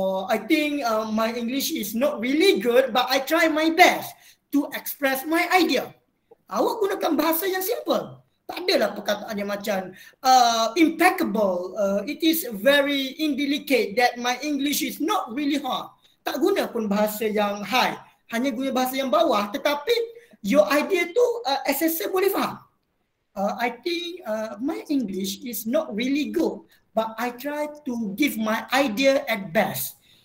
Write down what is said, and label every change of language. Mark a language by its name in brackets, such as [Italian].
[English] I think my English is not really good, but I try my best to express my idea. [Malay] Awak gunakan bahasa yang simple. Tak adalah perkataan yang macam impeccable. [English] It is very indelicate that my English is not really hard. [Malay] Tak guna pun bahasa yang high. Hanya guna bahasa yang bawah. Tetapi [English] your idea [Malay] tu assessor boleh faham. [English] I think my English is not really good, but I try to give my idea at best.